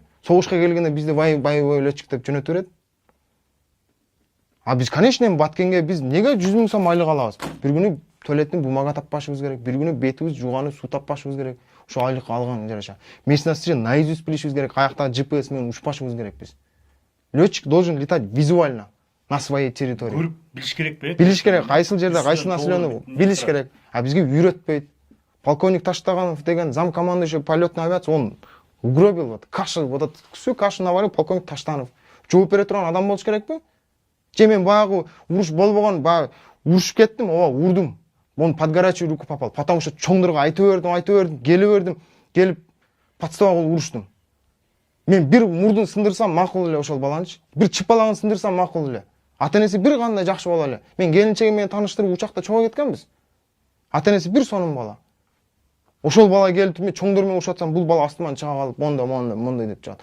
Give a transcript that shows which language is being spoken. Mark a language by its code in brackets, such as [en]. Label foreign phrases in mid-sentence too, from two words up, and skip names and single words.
[ky] Согушка келгенде бизди [ru] боевой летчик [ky] деп жөнөтүп берет. А биз, конечно, баткенге биз неге 100 000 сом айлык алабыз? Бир күнү туалеттин бумага таппашыбыз керек. Бир күнү бетибиз жууганы суу таппашыбыз керек. Ошо айлык алган жараша. [ru] Местности наизусть [ky] билишибиз керек. Каяктагы GPS менен учпашыбыз керек биз. [ru] Летчик должен летать визуально на своей территории. [ky] Көрүп билиш керек бе? Билиш керек. Кайсыл жерде, кайсыл населенный билиш керек. [ru] А [ky] бизге үйрөтпөйт. [ru] Полковник Таштаганов деген зам командующий полетной авиации, он угробил вот кашу, вот всю кашу наварил полковник Таштанов. [ky] Жооп бере турган адам болуш керекпи? Же мен баягы уруш болбогон, баягы урушуп кеттим, урдум. [ru] Он под горячую руку попал, потому что [ky] чоңдорго айтып бердим, келип подстава кылып уруштум. Мен бир мурдун сындырсам макул эле ошол баланычы, бир чыпалагын сындырсам макул эле. Ата-энеси бир кандай жакшы боло эле. Мен келинчегим менен тааныштырып учакта чыга кеткенбиз. Ата-энеси бир сонун бала. Ошол бала келип мен чоңдор менен урушатсам, бул бала астыман чыга калып, мондай деп чыгат.